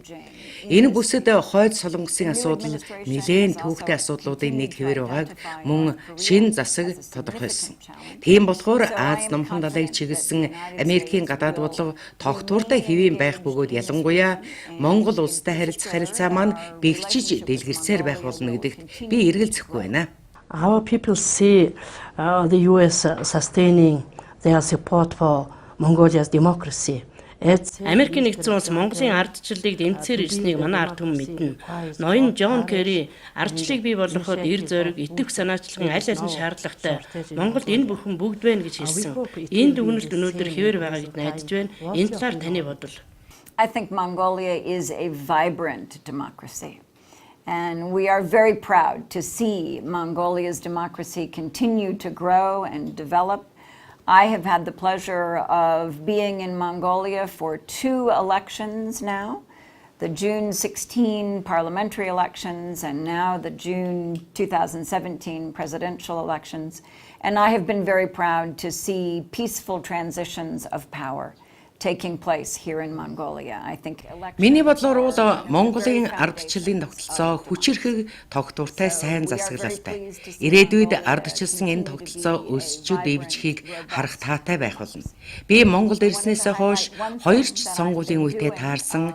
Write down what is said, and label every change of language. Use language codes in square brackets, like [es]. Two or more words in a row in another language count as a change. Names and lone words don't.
[mn] Энэ бүсэд хойд солонгосын асуудал нэлээд төвөгтэй асуудлуудын нэг хэвээр байгааг мөн шинэ засаг тодорхойлсон. Тийм болохоор Аз номхон далайг чиглэсэн Америкийн гадаад бодлого тогтвортой хэвийн байх бөгөөд ялангуяа Монгол улстай харилцаа маань бэхжиж дэлгэрсээр байх болно гэдэгт би эргэлзэхгүй байна. [en] Our people see the US sustaining their support for Mongolia's democracy. [mn] Америкийн нэгдсэн улс Монголын ардчлалыг дэмцээр ирснийг манай ард түмэн мэднэ. Ноён Джон Керри ардчлалыг бий болгоход эр зориг, итгэх санаачлагын аль аль нь шаардлагатай. Монголд энэ бүхэн бүгд байна гэж хэлсэн. Энэ дүгнэлт өнөөдөр хэвээр байгаа гэж найдаж байна. Энэ талаар таны бодол? [en] I think Mongolia is a vibrant democracy. And we are very proud to see Mongolia's democracy continue to grow and develop. I have had the pleasure of being in Mongolia for 2 elections now, the June 16 parliamentary elections and now the June 2017 presidential elections. And I have been very proud to see peaceful transitions of power taking place here in Mongolia. I think [mn] Миний бодлоор бол Монголын ардчлалын тогтолцоо хүчирхэг тогтвортой сайн засаглалтай. Ирээдүйд ардчилсан энэ тогтолцоо өсчүүд дэвжихийг харах таатай байх болно. Би Монголд ирснээс хойш 2 ч сонгуулийн үедээ таарсан.